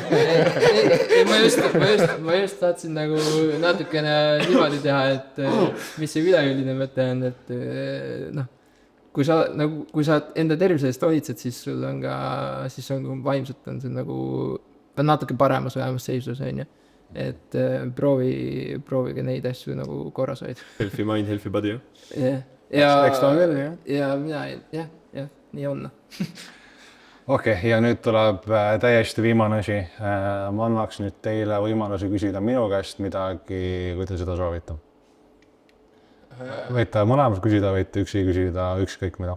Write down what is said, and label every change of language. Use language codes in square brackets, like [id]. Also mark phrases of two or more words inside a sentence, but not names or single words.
[et] ei, ma just tahtsin nagu natukene niimoodi teha, et mis see üleüldine mõte on, et noh, kui sa enda tervise eest hoolitsed, siis sul on ka, siis on vaimselt on sul nagu natuke paremas vähemalt seisus, on ju. Et proovige neid asju nagu korras hoida. [en] Healthy mind, healthy body, [et] jah. Eks ta on küll, jah. Ja mina, jah, nii on. Okei, ja nüüd tuleb täiesti viimane asi. Ma annaks nüüd teile võimaluse küsida minu käest midagi, kui te seda soovite. Võite mõlemas küsida, võite üksi küsida ükskõik mida.